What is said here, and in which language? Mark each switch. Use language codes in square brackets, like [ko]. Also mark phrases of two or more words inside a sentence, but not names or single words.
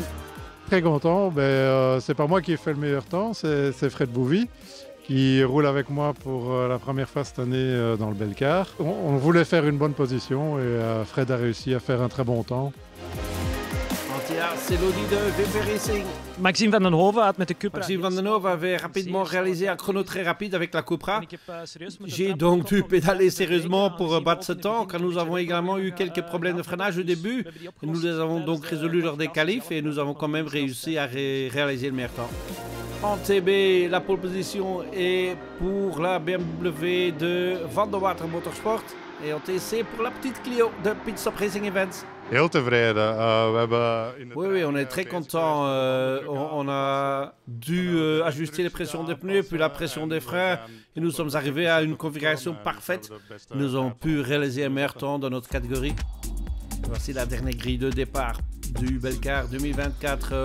[fr] Très content, c'est pas moi qui ai fait le meilleur temps, c'est Fred Bouvy qui roule avec moi pour la première fois cette année dans le Belcar. On voulait faire une bonne position et Fred a réussi à faire un très bon temps. C'est l'Audi de VP Racing. [nl] Maxime Van den Hove had met de Cupra. [fr] Maxime Van den Hove avait rapidement réalisé un chrono très rapide avec la Cupra. J'ai donc dû pédaler sérieusement pour battre ce temps, car nous avons également eu quelques problèmes de freinage au début. Nous les avons donc résolus lors des qualifs et nous avons quand même réussi à réaliser le meilleur temps. En TB, la pole position est pour la BMW de Van der Water Motorsport. Et en TC pour la petite Clio de Pit Stop Racing Events. [nl] Heel tevreden. [fr] Oui, on est très content. On a dû ajuster les pressions des pneus, puis la pression des freins. Et nous sommes arrivés à une configuration parfaite. Nous avons pu réaliser un meilleur temps dans notre catégorie. Voici la dernière grille de départ du Belcar 2024.